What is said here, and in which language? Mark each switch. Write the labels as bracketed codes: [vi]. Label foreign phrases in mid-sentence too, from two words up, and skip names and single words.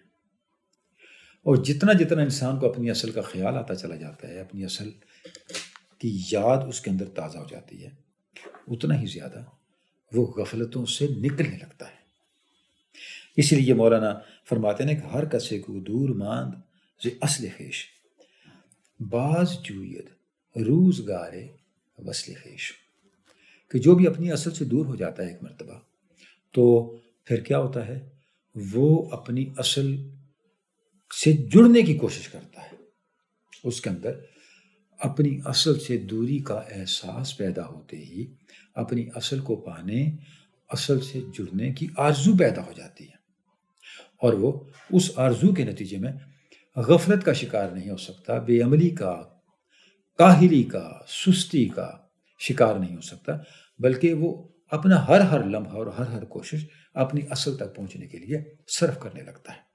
[ur] اور جتنا جتنا انسان کو اپنی اصل کا خیال آتا چلا جاتا ہے، اپنی اصل کی یاد اس کے اندر تازہ ہو جاتی ہے، اتنا ہی زیادہ وہ غفلتوں سے نکلنے لگتا ہے. اسی لیے مولانا فرماتے ہیں کہ [fa] ہر کسے کو دور ماند ز اصل خیش، باز جوید روزگار وصل خیش. [ur] کہ جو بھی اپنی اصل سے دور ہو جاتا ہے ایک مرتبہ تو پھر کیا ہوتا ہے، وہ اپنی اصل سے جڑنے کی کوشش کرتا ہے. اس کے اندر اپنی اصل سے دوری کا احساس پیدا ہوتے ہی اپنی اصل کو پانے، اصل سے جڑنے کی آرزو پیدا ہو جاتی ہے، اور وہ اس آرزو کے نتیجے میں غفلت کا شکار نہیں ہو سکتا، بے عملی کا، کاہلی کا، سستی کا شکار نہیں ہو سکتا، بلکہ وہ اپنا ہر لمحہ اور ہر کوشش اپنی اصل تک پہنچنے کے لیے صرف کرنے لگتا ہے.